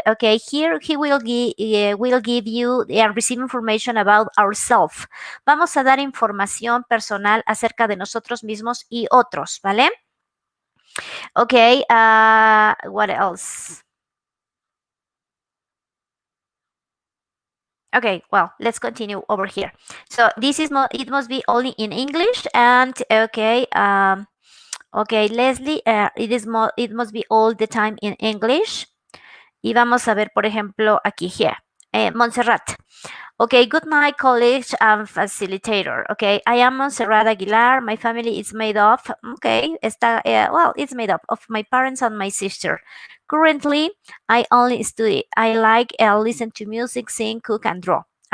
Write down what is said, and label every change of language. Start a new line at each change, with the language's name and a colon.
English: Okay, here he will give you and receive information about ourselves.
Spanish: Vamos a dar información personal acerca de nosotros mismos y otros, ¿vale?
English: Ok, what else? Okay, well, let's continue over here. So this is it must be only in English, and okay, okay, Leslie, it must be all the time in English.
Spanish: Y vamos a ver, por ejemplo, aquí, here, Montserrat.
English: Okay, good night, college and facilitator. Okay, I am Montserrat Aguilar. My family is made up. Okay, well, it's made up of my parents and my sister. Currently, I only study. I like listen to music, sing, cook, and draw.